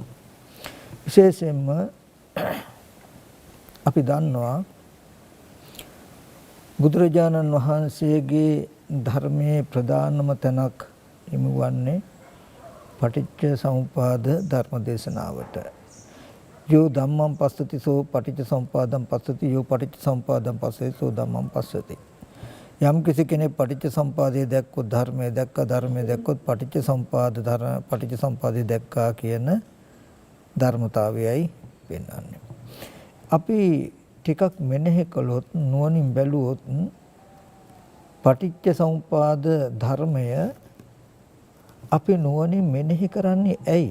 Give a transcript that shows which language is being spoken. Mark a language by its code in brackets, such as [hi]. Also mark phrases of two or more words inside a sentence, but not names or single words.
[si] විශේෂයෙන්ම අපි දන්නවා බුදුරජාණන් වහන්සේගේ ධර්මයේ ප්‍රධානම තැනක් හිමිවන්නේ පටිච්ච සමුප්පාද ධර්ම දේශනාවට. [pi] යෝ ධම්මං පස්සති සෝ පටිච්ච සමුප්පාදං පස්සති යෝ පටිච්ච සමුප්පාදං පස්සති සෝ ධම්මං පස්සති. [si] යම් කිසි කෙනෙක් පටිච්ච සමුප්පාදය දැක්කොත් ධර්මය දැක්කා, ධර්මය දැක්කොත් පටිච්ච සමුප්පාදය දැක්කා කියන ධර්මතාවයයි පෙන්වන්නේ. අපි ටිකක් මෙනෙහි කළොත්, නුවණින් බැලුවොත් පටිච්ච සමුප්පාද ධර්මය අපි නුවණින් මෙනෙහි කරන්නේ ඇයි?